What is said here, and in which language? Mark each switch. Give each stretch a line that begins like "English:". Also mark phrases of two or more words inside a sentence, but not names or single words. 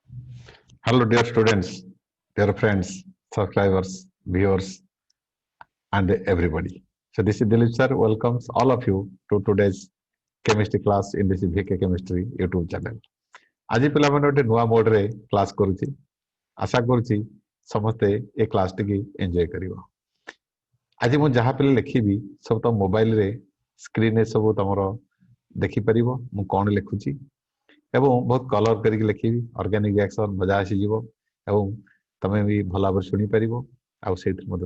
English: Hello, dear students, dear friends, subscribers, viewers, and everybody. So, this is Dilip sir. Welcomes all of you to today's chemistry class in this VK Chemistry YouTube channel.
Odia: ଆଜି ପିଲାମାନେ ଗୋଟେ ନୂଆ
English: modeରେ class
Odia: କରୁଛି ଆଶା କରୁଛି ସମସ୍ତେ ଏ କ୍ଲାସଟିକି ଏନ୍ଜୟ କରିବ ଆଜି ମୁଁ ଯାହା ପିଲେ ଲେଖିବି ସବୁ ତ
English: mobileରେ screenରେ
Odia: ସବୁ ତମର ଦେଖିପାରିବ ମୁଁ କ'ଣ ଲେଖୁଛି ଏବଂ ବହୁତ କଲର କରିକି ଲେଖିବି
English: organic reaction
Odia: ମଜା ଆସିଯିବ ଏବଂ ତମେ ବି ଭଲ ଭାବରେ ଶୁଣିପାରିବ ଆଉ ସେଇଥିରୁ ମଧ୍ୟ